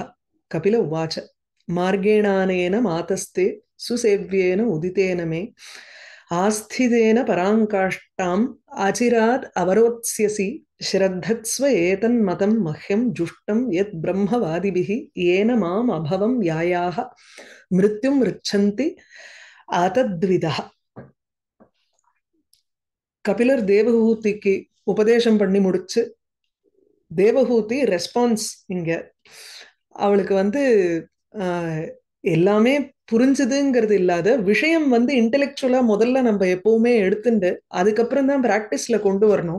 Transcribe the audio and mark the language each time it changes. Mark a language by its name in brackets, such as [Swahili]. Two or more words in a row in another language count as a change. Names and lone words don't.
[Sanskrit] कपिल उवाच मार्गेणानेन मातस्ते सुसेव्येन उदितेन मे आस्थितेन पराङ्काष्ठाम् आचिरात् अवरोत्स्यसि श्रद्धत्स्व एतन्मतं मह्यं जुष्टं यत् ब्रह्मवादिभिः येन माम् अभवं यायाः मृत्युं ऋच्छन्ति आतद्विदः। [Tamil] கபிலர் தேவஹூதிக்கு உபதேசம் பண்ணி முடிச்சு தேவஹூதி ரெஸ்பான்ஸ் இங்க அவளுக்கு எல்லாமே புரிஞ்சுதுங்கிறது இல்லாத விஷயம் இன்டெலெக்சுவலா முதல்ல நம்ம எப்பவுமே எடுத்துட்டு அதுக்கப்புறம் தான் பிராக்டிஸ்ல கொண்டு வரணும்.